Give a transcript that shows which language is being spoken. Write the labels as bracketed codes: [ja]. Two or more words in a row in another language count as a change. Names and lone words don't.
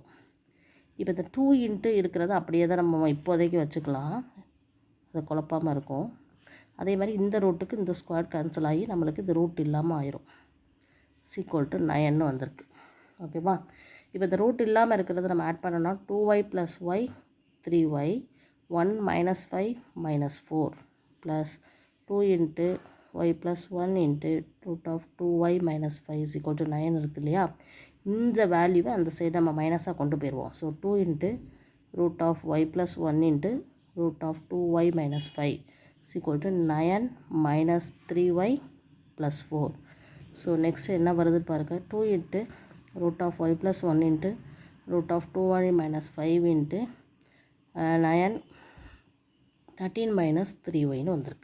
[ta] இப்போ இந்த 2 × இருக்கிறத அப்படியே தான் நம்ம இப்போதைக்கு வச்சுக்கலாம், அது குழப்பாமல் இருக்கும். அதே மாதிரி இந்த ரூட்டுக்கு இந்த [en] square cancel [ta] ஆகி நம்மளுக்கு இது ரூட் இல்லாமல் ஆயிரும், = 9ன்னு வந்திருக்கு. ஓகேவா? இப்போ இந்த ரூட் இல்லாமல் இருக்கிறத நம்ம ஆட் பண்ணோம்னா 2y + y 3y 1 - 5 - 4 ப்ளஸ் 2 × y + 1 × √2y - 5 = 9 இருக்கு இல்லையா? இந்த வேல்யூவை அந்த சைடு நம்ம மைனஸாக கொண்டு போயிடுவோம். ஸோ 2 × √y + 1 × √2y - 5 = 9 - 3y + 4. [en] so next [ta] என்ன வருது பாருங்கள், 2 × √y + 1 × √2y - 5 × 9 13 - 3yன்னு வந்திருக்கு.